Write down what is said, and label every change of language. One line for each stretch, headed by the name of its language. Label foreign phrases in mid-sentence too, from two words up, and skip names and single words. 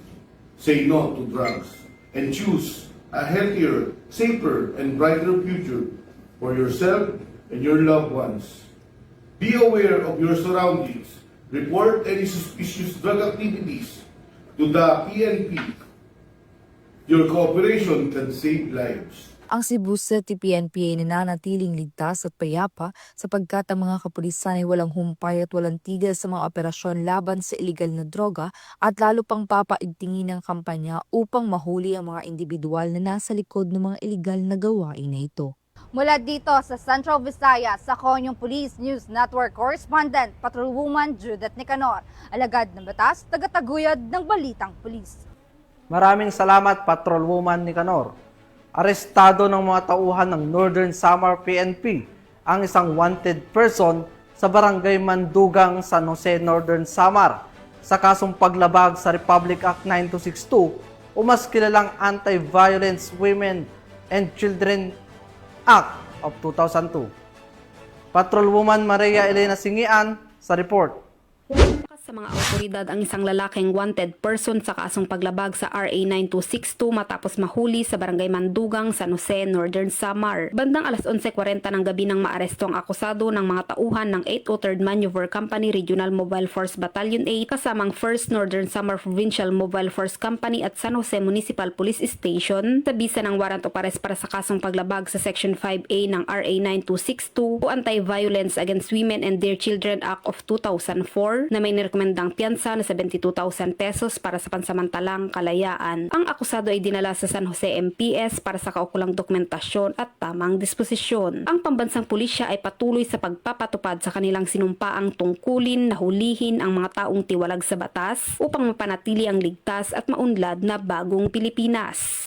English: Say no to drugs and choose a healthier, safer, and brighter future for yourself and your loved ones. Be aware of your surroundings. Report any suspicious drug activities to the PNP. Your cooperation can save lives.
Filipino: Ang Cebu City PNP ay nananatiling ligtas at payapa sapagkat ang mga kapulisan ay walang humpay at walang tigil sa mga operasyon laban sa iligal na droga at lalo pang papaigtingin ng kampanya upang mahuli ang mga individual na nasa likod ng mga iligal na gawain na ito. Mula dito sa Central Visayas, ako ang
English: Police News Network Correspondent,
Filipino: Patrolwoman Judith Nicanor, alagad ng batas, tagataguyod ng Balitang Pulis. Maraming salamat, Patrolwoman Nicanor. Arestado ng mga tauhan ng Northern Samar PNP ang isang wanted person sa Barangay Mandugang, San Jose, Northern Samar sa kasong paglabag sa Republic Act 9262 o mas kilalang Anti-Violence Women and Children Act of 2002. Patrolwoman Maria Elena Singian sa report. Sa mga autoridad ang isang lalaking wanted person sa kasong paglabag sa RA 9262 matapos mahuli sa Barangay Mandugang, San Jose, Northern Samar. Bandang alas 11:40 ng gabi nang maaresto ang akusado ng mga tauhan ng 803rd Maneuver Company Regional Mobile Force Battalion 8 kasamang 1st Northern Samar Provincial Mobile Force Company at San Jose Municipal Police Station sa bisa ng
English: warrant of arrest
Filipino: para sa kasong paglabag sa Section 5A ng RA 9262 o Anti-Violence Against Women and Their Children Act of 2004 na may rekomendang piyansa na 72,000 pesos para sa pansamantalang kalayaan. Ang akusado ay dinala sa San Jose MPS para sa kaukulang dokumentasyon at tamang disposisyon. Ang pambansang pulisya ay patuloy sa pagpapatupad sa kanilang sinumpaang tungkulin na hulihin ang mga taong tiwalag sa batas upang mapanatili ang ligtas at maunlad na bagong Pilipinas.